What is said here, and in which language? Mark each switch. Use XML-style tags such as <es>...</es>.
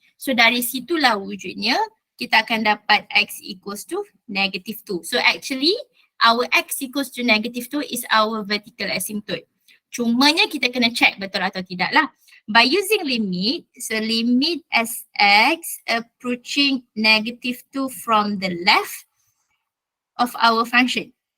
<ms>So dari situlah wujudnya kita akan dapat</ms> <en>X equals to negative 2. So actually our X equals to negative 2 is our vertical asymptote.</en> <ms>Cumanya kita kena check betul atau tidak lah.</ms> <en>By using limit, so limit as X approaching negative 2 from the left of our function.</en>